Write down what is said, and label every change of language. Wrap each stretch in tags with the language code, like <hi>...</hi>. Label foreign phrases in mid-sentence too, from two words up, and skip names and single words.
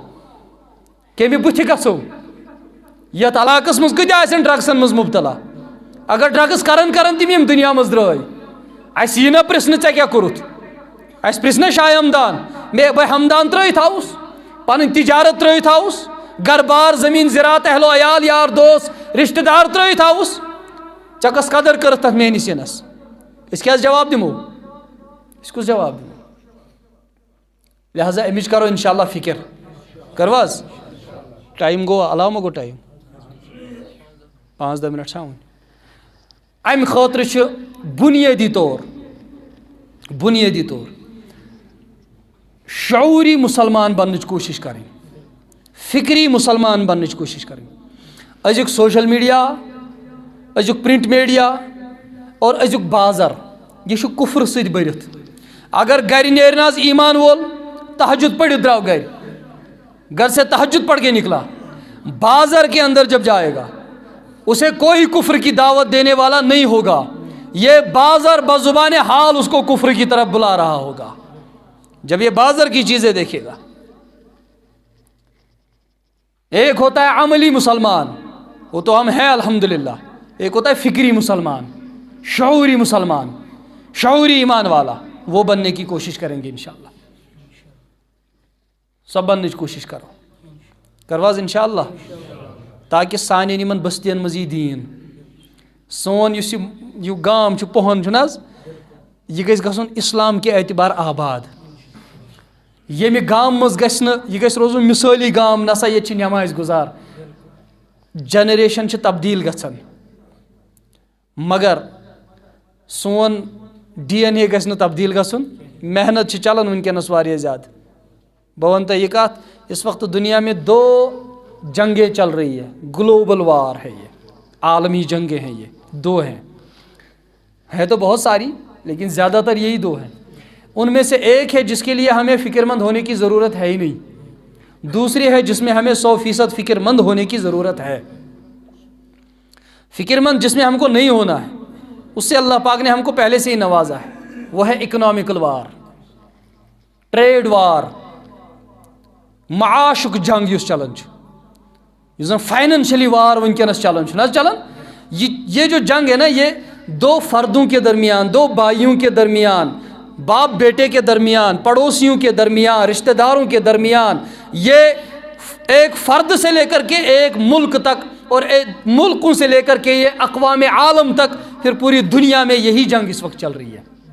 <ks>کمہِ بُتھِ گژھو؟ یتھ علاقس منٛز کۭتیاہ آسن ڈرگسن منٛز مبتلا؟ اگر ڈرگس کران تِم یِم دُنیا منٛز درٛاے، اَسہِ یی نہ پرژھنہٕ ژےٚ کیٛاہ کوٚرُتھ؟ اَسہِ پرژھِ نہ شاہ ہمدان، بہٕ ہمدان ترٛٲیِتھ آوُس، پنٕنۍ تجارت ترٛٲیِتھ آوُس، گھر بار زمین زراعت اہل و عیال یار دوست رشتہ دار ترٛٲیِتھ آوُس، ژےٚ کۄس قدر کٔرٕتھ تتھ میٲنِس یِنس؟ أسۍ کیٛاہ حظ جواب دِمو؟ أسۍ کُس جواب دِمو؟ لہذا امِچ کرو انشاءاللہ فکر، کرو حظ؟ ٹائم گوٚو علاوٕ ما گوٚو ٹایم؟ 5-10 منٹ چھا وُنہِ؟ امہِ خٲطرٕ چھُ بُنیٲدی طور شعوری مسلمان بننٕچ کوٗشش کرٕنۍ، فکری مسلمان بننٕچ کوٗشش کرٕنۍ۔ أزیُک</ks> <en>social media,</en> <ks>أزیُک</ks> <en>print media</en> <ks>اور أزیُک بازر یہ چھُ کُفرٕ سۭتۍ بٔرِتھ۔ اگر گھرِ نیرِ نہ حظ ایمان وول، تہجد پڑھِتھ درٛاو</ks> <ur>گھر سے تہجد پڑھ کے نکلا، بازار کے اندر جب جائے گا اسے کوئی کفر کی دعوت دینے والا نہیں ہوگا، یہ بازار بزبان حال اس کو کفر کی طرف بلا رہا ہوگا جب یہ بازار کی چیزیں دیکھے گا۔ ایک ہوتا ہے عملی مسلمان، وہ تو ہم ہیں الحمدللہ، ایک ہوتا ہے فکری مسلمان، شعوری مسلمان، شعوری ایمان والا، وہ بننے کی کوشش کریں گے انشاءاللہ۔ سب بننے کی کوشش</ur> <ks>کرواز انشاءاللہ، تاکہ سانین یمن بستین مزی دین سون یہ گام پہن چھُ نہ حظ، یہ گژھِ گژھُن</ks> <ur>اسلام کے اعتبار</ur> <ks>آباد۔ ییٚمہِ گام منٛز گژھِ نہٕ، یہِ گژھِ روزُن مثٲلی گام، نسا ییٚتہِ چھِ نٮ۪ماز گُزار، جنریشن چھِ تبدیل گژھان، مگر سون ڈی این اے گژھِ نہٕ تبدیل گژھُن۔ محنت چھِ چلان وٕنکٮ۪نس واریاہ زیادٕ۔ بہٕ وَنہٕ تۄہہِ یہِ کَتھ،</ks> <ur>اس وقت دنیا میں 2 جنگیں چل رہی ہے،</ur> <en>global war</en> <ur>ہے، یہ عالمی جنگیں ہیں، یہ 2 ہیں، ہے تو بہت ساری لیکن زیادہ تر یہی 2 ہیں۔ ان میں سے ایک ہے جس کے لیے ہمیں فکر مند ہونے کی ضرورت ہے ہی نہیں، دوسری ہے جس میں ہمیں 100% فکر مند ہونے کی ضرورت ہے۔ فکر مند جس میں ہم کو نہیں ہونا ہے، اس سے اللہ پاک نے ہم کو پہلے سے ہی نوازا ہے، وہ ہے</ur> <en>economical war, trade war,</en> <ks>معاشک جنگ یس چلن زن</ks> <en>financially war</en> <ks>ونکس چلن</ks> <ur>یہ جو جنگ ہے نا، یہ دو فردوں کے درمیان، دو بھائیوں کے درمیان، باپ بیٹے کے درمیان، پڑوسیوں کے درمیان، رشتہ داروں کے درمیان، یہ ایک فرد سے لے کر کے ایک ملک تک، اور ملکوں سے لے کر کے یہ اقوام عالم تک، پھر پوری دنیا میں یہی جنگ اس وقت چل رہی ہے۔</ur>